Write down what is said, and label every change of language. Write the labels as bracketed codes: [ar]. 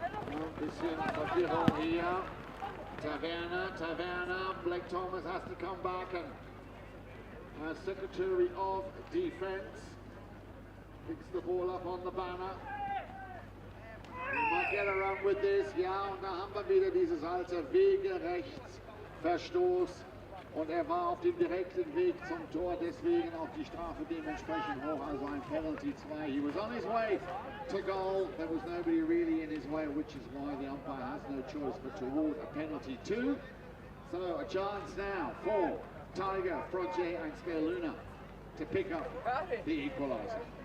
[de] Ein bisschen Verwirrung hier. [en] Taverna, Blake Thomas has to come back, and as Secretary of Defense picks the ball up on the banner. We might get around with this, [de] ja, und da haben wir wieder dieses alte Wegerechtsverstoß. Und war auf dem direkten Weg zum Tor, deswegen auch die Strafe dementsprechend hoch, also ein Penalty 2. [en] He was on his way to goal, there was nobody really in his way, which is why the umpire has no choice but to award a penalty 2. So a chance now for Tiger, Froge and Scaleluna to pick up the equaliser.